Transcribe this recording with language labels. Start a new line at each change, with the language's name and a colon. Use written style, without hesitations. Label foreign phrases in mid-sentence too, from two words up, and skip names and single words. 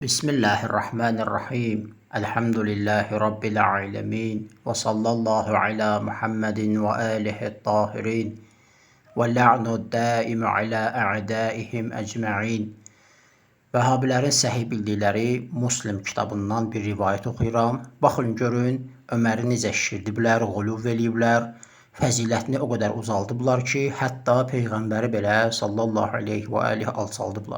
Arabic: بسم الله الرحمن الرحيم. الحمد لله رب العالمين. وصلى الله على محمد وآله طاهرين. ولعن دائم على أعدائهم أجمعين.
Azerbaijani: Vəhabilərin səhih bildikləri Muslim kitabından bir rivayət oxuyuram. Baxın görün, Öməri necə şişirdiblər, quluv eləyiblər. Fəzilətini o qədər uzaldıblar ki, hətta Peyğəmbəri belə
Arabic: صلى الله عليه وآله
Azerbaijani: alçaldıblar.